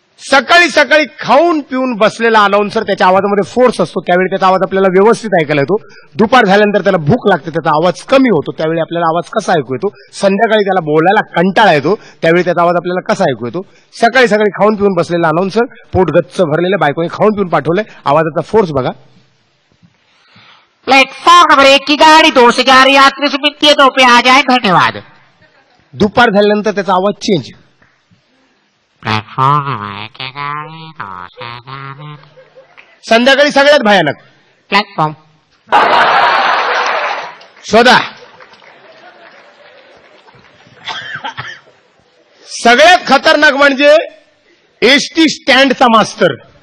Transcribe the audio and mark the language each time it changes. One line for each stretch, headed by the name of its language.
Marathi: सकाळी सकाळी खाऊन पिऊन बसलेला अनाउन्सर, त्याच्या आवाजामध्ये फोर्स असतो, त्यावेळी त्याचा आवाज आपल्याला व्यवस्थित ऐकायला येतो. दुपार झाल्यानंतर त्याला भूक लागते, त्याचा आवाज कमी होतो, त्यावेळी आपल्याला आवाज कसा ऐकू येतो. संध्याकाळी त्याला बोलायला कंटाळा येतो, त्यावेळी त्याचा आवाज आपल्याला कसा ऐकू येतो. सकाळी सकाळी खाऊन पिऊन बसलेला अनाउन्सर, पोट गच्च भरलेले, बायकोने खाऊन पिऊन पाठवलंय, आवाजाचा फोर्स बघा.
Hindi: प्लेटफॉर्म नंबर 1 की गाड़ी 2 से जा रही यात्री से मिलती है, 2 पे आ जाए, धन्यवाद.
Marathi: दुपार झाल्यानंतर त्याचा आवाज चेंज.
Hindi: प्लेटफॉर्म नंबर 1 की गाड़ी 2 से जा रही.
Marathi: संध्याकाळी सगळ्यात भयानक. प्लेटफॉर्म शोधा. सगळ्यात खतरनाक म्हणजे एसटी स्टँडचा मास्तर.